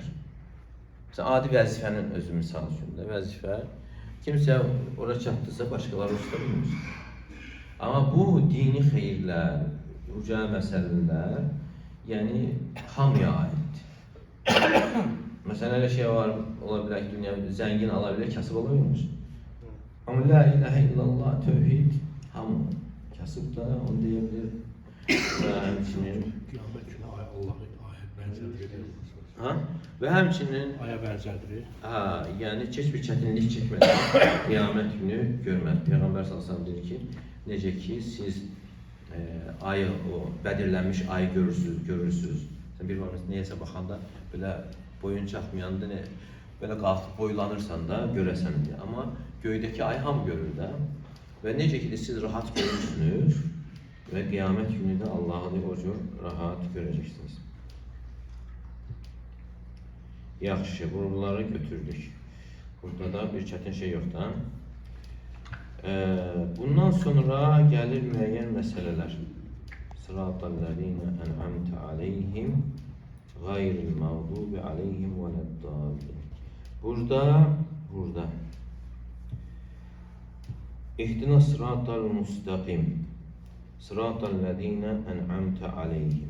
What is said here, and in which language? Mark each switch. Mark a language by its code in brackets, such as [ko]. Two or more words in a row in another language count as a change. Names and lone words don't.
[az] Məsələn, adi vəzifənin özü misal üçün də, vəzifə, kimsə ora çatdırsa, başqaları usta bilmir. Amma bu dini xeyirlər, uca məsələlər, yəni hamıya aiddir. [tr] Mesela öyle şey var, olabilir ki dünya zengin alabilir, kasıb olabilir. Ama [ar] لا إله إلا الله, [tr] tevhid, hamı kasıb da onu diyebilir. [az] Ve həmçinin, [tr] Kıyamet günü Allah'ı ayet benzerdir. [az] ha? Ve həmçinin, [tr] Aya benzerdir. [az] ha, yani heç bir çətinlik çəkmədən qiyamət günü görmək. Peyğəmbər [ar] صلى الله عليه وسلم [az] deyir ki, necə ki siz ayı, o bədirlənmiş ayı görürsünüz. Sən bir vaxt neyəsə baxanda belə boyun çatmayanda belə qalxıb boylanırsan da görəsən deyə. Amma göydəki ay hamı görür də. Və necə ki siz rahat görürsünüz və qiyamət günü də Allahı o cür rahat görəcəksiniz. Yaxşı, buraları götürdük. Burada da bir çətin şey yox da. Bundan sonra gəlir müəyyən məsələlər. [ar] صراط الذين أنعمت عليهم غير المغضوب عليهم ولا الضالين. Burada اهدنا الصراط المستقيم. صراط الذين أنعمت عليهم.